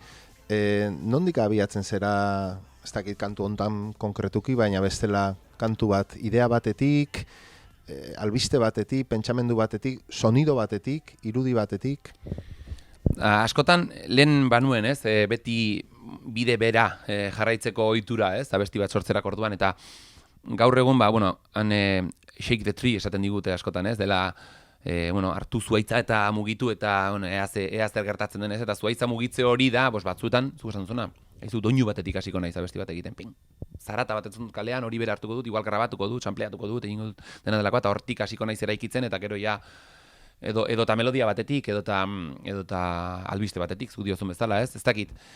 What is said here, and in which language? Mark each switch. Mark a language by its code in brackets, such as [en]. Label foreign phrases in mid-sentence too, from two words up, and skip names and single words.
[eu] Nondik abiatzen zera, ez dakit kantu hontan konkretuki, baina bestela kantu bat, idea batetik, albiste batetik, pentsamendu batetik, sonido batetik, irudi batetik? Askotan, lehen banuen, beti bide bera jarraitzeko ohitura, abesti bat sortzerak orduan, eta gaur egun, han [en] shake the tree [eu] esaten digute askotan, dela, hartu zuaitza eta mugitu, eta ea zer gertatzen den, eta zuaitza mugitze hori da, batzuetan, zu esan duzuna, haizu doinu batetik hasiko naiz abesti bat egiten, ping, zarata bat entzun kalean, hori bera hartuko dut, igual grabatuko dut, sampleatuko dut, egingo dut dena delakoa, eta hortik hasiko naiz eraikitzen, eta gero ja, edota melodia batetik, edota albiste batetik, zu diozun bezala, ez dakit.